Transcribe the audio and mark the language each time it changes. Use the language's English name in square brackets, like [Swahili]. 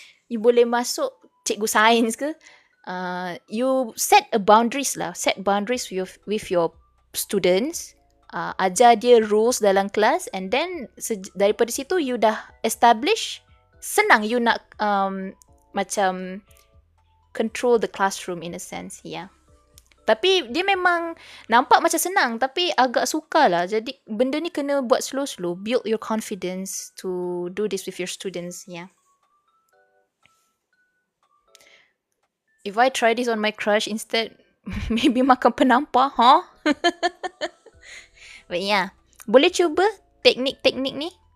[Malay] You boleh masuk cikgu sains ke. [English] You set a boundaries lah. Set boundaries with your students. [Malay] Ajar dia rules dalam kelas [English] and then [Malay] daripada situ you dah establish, senang you nak macam control the classroom in a sense. Yeah. Tapi dia memang nampak macam senang tapi agak sukar lah. Jadi benda ni kena buat slow-slow. [English] Build your confidence to do this with your students. Yeah. If I try this on my crush instead, maybe [Malay] makan penampar, [English] huh? But yeah. [Malay] Boleh cuba teknik-teknik ni.